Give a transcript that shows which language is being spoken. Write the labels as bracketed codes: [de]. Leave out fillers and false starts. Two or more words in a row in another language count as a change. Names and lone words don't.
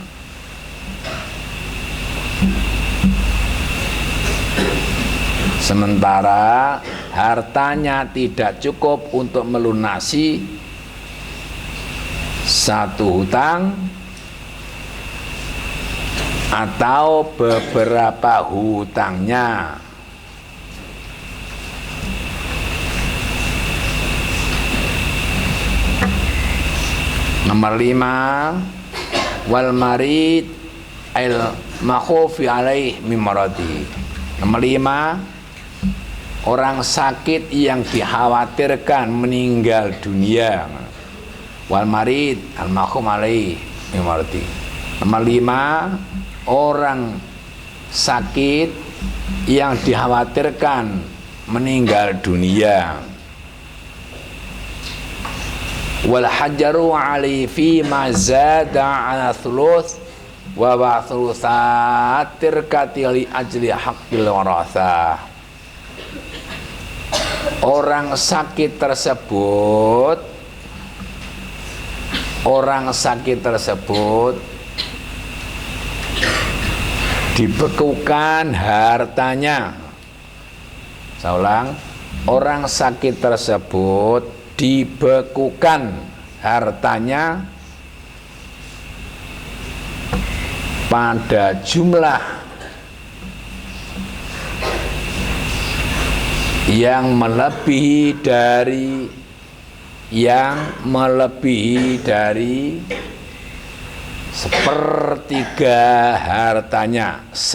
[id] Sementara hartanya tidak cukup untuk melunasi satu hutang atau beberapa hutangnya. Nomor 5, [ar] والمريض المخوف عليه من مرضه. [id] Nomor 5, orang sakit yang dikhawatirkan meninggal dunia. [ar] والمريض المخوم عليه من مرضه. [id] Nomor 5, orang sakit yang dikhawatirkan meninggal dunia. [ar] والحجر عليه فيما زاد على الثلث وثلث التركة لأجل حق الورثة. [id] orang sakit tersebut dibekukan hartanya. Saya ulang, orang sakit tersebut dibekukan hartanya pada jumlah yang melebihi dari sepertiga hartanya.